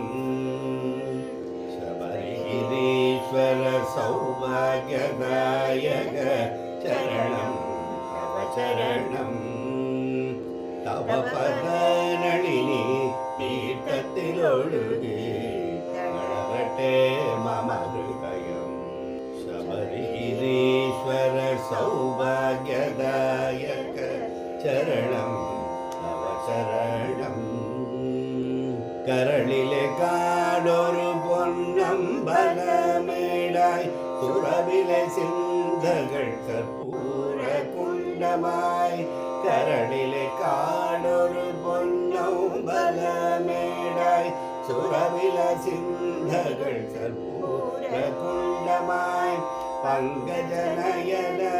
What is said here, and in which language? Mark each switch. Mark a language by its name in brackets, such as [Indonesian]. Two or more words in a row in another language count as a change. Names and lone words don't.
[Sanskrit] शबरिगिरीश्वर सौभाग्यदायक चरणं तव चरणं तव पदनळिनि [Malayalam] തീർത്ഥത്തിലൊഴുകി വളരട്ടെ [Sanskrit] मम हृदयं शबरिगिरीश्वर सौभाग्यदायक चरणं तव चरणं [Malayalam] കരളിലെ കാടൊരു പൊന്നമ്പലമേടായി തുറവിലെ ചിന്തകൾ കർപ്പൂര കുണ്ടമായി കരളിലെ കാടൊരു പൊന്നമ്പലമേടായി തുറവിലെ ചിന്തകൾ കർപ്പൂര കുണ്ടമായി പങ്കജനയന